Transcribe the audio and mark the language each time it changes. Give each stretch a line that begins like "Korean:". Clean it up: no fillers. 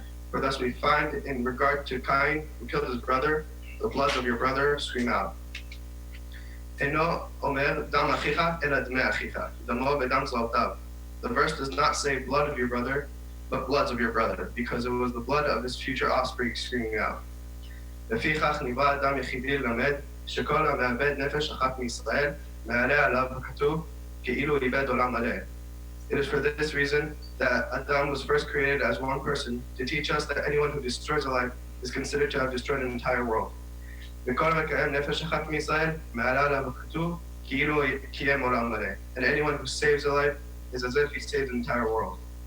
English: For thus we find in regard to Cain, who killed his brother, the blood of your brother scream out.
Hebrew: Eno omer dam achicha ela dmei achicha, damo v'dam zlotav.
English: The verse does not say blood of your brother, but bloods of your brother, because it was the blood of his future offspring screaming out.
Hebrew: לפיכך ניבא אדם יחידי ללמד שכל המאבד נפש אחת מישראל מעלה עליו הכתוב כאילו איבד עולם מלא.
English: It is for this reason that Adam was first created as one person to teach us that anyone who destroys a life is considered to have destroyed an entire world.
Hebrew: וכל מקיים נפש אחת מישראל מעלה עליו הכתוב כאילו קיים עולם מלא.
English: And anyone who saves a life is as if he saved an entire world.